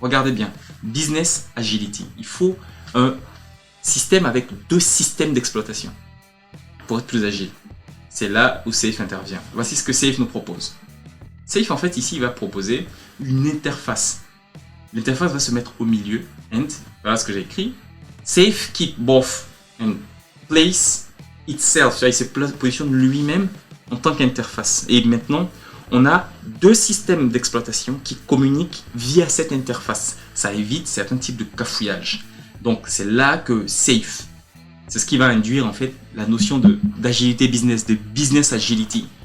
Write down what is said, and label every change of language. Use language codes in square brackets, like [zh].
[fr] Regardez bien, business agility. Il faut un système avec 2 systèmes d'exploitation pour être plus agile. C'est là où Safe intervient. Voici ce que Safe nous propose. Safe, en fait, ici, il va proposer une interface. L'interface va se mettre au milieu. And, voilà ce que j'ai écrit. [en] Safe keep both and place itself. [fr] Il se positionne lui-même en tant qu'interface. Et maintenant, on a 2 systèmes d'exploitation qui communiquent via cette interface. Ça évite certains types de cafouillage. Donc, c'est là que Safe, c'est ce qui va induire en fait la notion d'agilité business, de business agility.